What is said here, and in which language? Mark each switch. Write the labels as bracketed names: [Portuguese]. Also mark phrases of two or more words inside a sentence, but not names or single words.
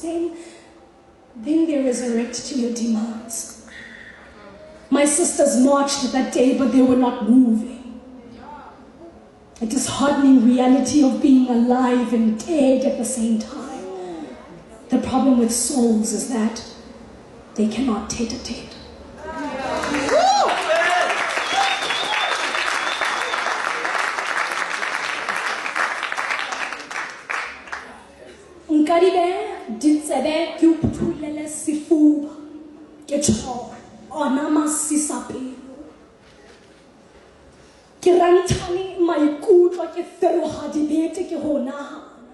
[English] Then they resurrect to your demands. My sisters marched that day, but they were not moving. A disheartening reality of being alive and dead at the same time. The problem with souls is that they cannot tete-a-tete. [Tswana] Nkaribe ditsebe ke uphulele sefuba ke tsholo ona masisapelo ke rantshane maikutlo ke feroga dibete ke go nagana